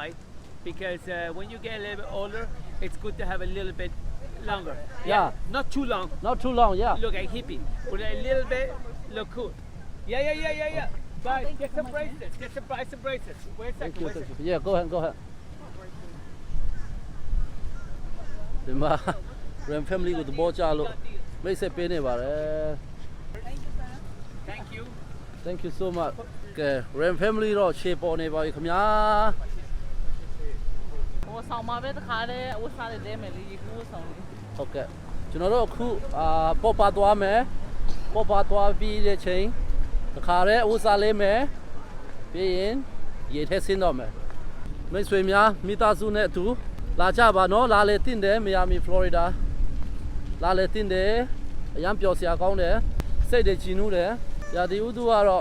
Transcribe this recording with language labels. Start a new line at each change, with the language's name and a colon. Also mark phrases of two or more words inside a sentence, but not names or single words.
English: Because when you get a little bit older, it's good to have a little bit longer. Yeah. Not too long. Not too long. Yeah. Look like hippie, but a little bit look cool. Yeah. Bye. Get some bracelets. Get some bracelets. Wait a Thank second. you. Wait a Thank second. you. Yeah. Go ahead.
Burmese: ဒီမှာ Ram family ကိုသဘောကျလို့မိတ်ဆက်ပေးနေပါတယ်
English: Thank you. Thank you so much.
Burmese: ကဲ Ram family တော့ခြေပေါ်နေပါပြီခင်ဗျာ ဆောင်မှာပဲတခါတည်းအဝတ်စားတွေလဲမယ်လေဒီကူဆောင်လေး ဟုတ်ကဲ့ကျွန်တော်တို့အခုပေါ်ပါသွားမယ်ပေါ်ပါသွားပြီးတဲ့ချိန်တခါတည်းအဝတ်စားလေးမယ်ပြီးရင်ရေထဲဆင်းတော့မယ်မိတ်ဆွေများမိသားစုနဲ့အတူလာကြပါနော်လာလေတင့်တယ်မီယာမီဖလော်ရီဒါလာလေတင့်တယ်အရန်ပျော်စရာကောင်းတယ်စိတ်တွေကြည်နူးတယ်ရာသီဥတုကတော့